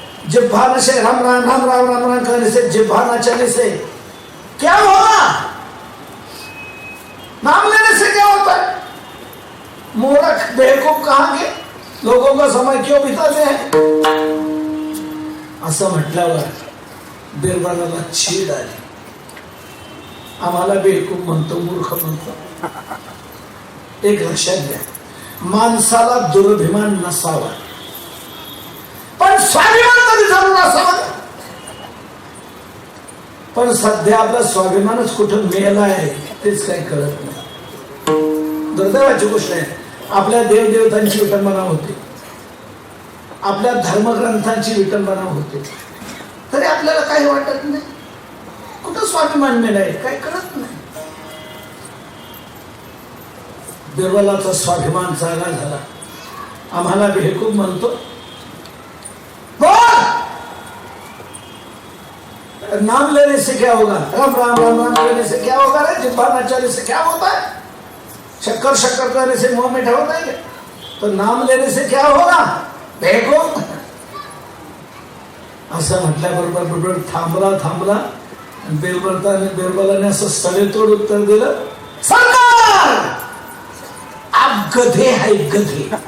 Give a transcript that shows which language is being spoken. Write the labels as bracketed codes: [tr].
[hi] जिह्वा से राम राम राम राम राम राम करने से, जिह्वा न चलने से क्या होगा? नाम लेने से क्या होता है? मूर्ख बेवकूफ कहाँ के लोगों का समय क्यों बिताते हैं? [mr] असं म्हटल्यावर बिरबलाला चीड आली. आम्हाला बेवकूफ म्हणतो, मूर्ख म्हणतो. एक लक्षात घ्या, माणसाला दुर्भिमान नसावा, पण स्वाभिमान कधी जरूर असावा. पण सध्या आपला स्वाभिमानच कुठं मेला आहे तेच काही कळत नाही. दुर्दैवाची गोष्ट आहे. आपल्या देवदेवतांची विटंबना होते, आपल्या धर्मग्रंथांची विटंबना होते, तरी आपल्याला काही वाटत नाही. कुठं स्वाभिमान मेलाय काही कळत नाही. बिरबलाचा स्वाभिमान जागा झाला. आम्हाला बेवकूफ म्हणतो. [hi] नाम लेने से क्या होगा? राम राम राम राम लेने से क्या होगा रे? जिह्वा नचाने से क्या होता है? शक्कर शक्कर करने से मुंह मीठा होता है क्या? तो नाम लेने से क्या होगा? बेवकूफ. [mr] असं म्हटल्याबरोबर बिरबल थांबला. बिरबलाने असं सडेतोड उत्तर दिलं, [hi] सरकार आप गधे है गधे.